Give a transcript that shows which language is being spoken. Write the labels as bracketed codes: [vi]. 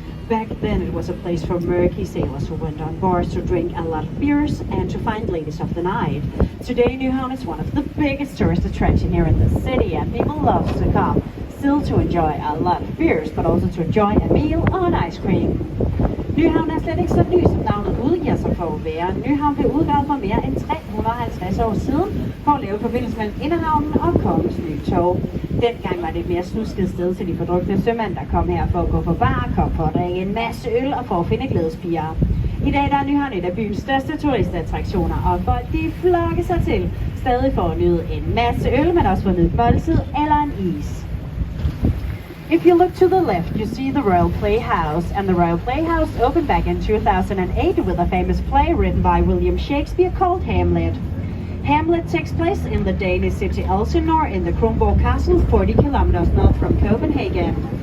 [en] Back then it was a place for murky sailors who went on board to drink a lot of beers and to find ladies of the night. Today Nyhavn is one of the biggest tourist attractions here in the city, and people love to come, still to enjoy a lot of beers, but also to enjoy a meal or an ice cream. [da] Nyhavn er slet ikke så ny, som navnet udgiver sig for at være. Nyhavn blev udgravet for mere end 350 år siden for at lave forbindelse mellem Inderhavnen og Kongens Nytorv. Dengang var det et mere snusket sted til de fordrukne sømænd, der kom her for at gå på bar, kom for at drikke en masse øl og for at finde glædespiger. I dag der er Nyhavn et af byens største turistattraktioner, og folk de flokker sig til stadig for at nyde en masse øl, men også for at nyde et måltid eller en is. [en] If you look to the left, you see the Royal Playhouse, and the Royal Playhouse opened back in 2008 with a famous play written by William Shakespeare called Hamlet. Hamlet takes place in the Danish city Elsinore in the Kronborg Castle, 40 kilometers north from Copenhagen.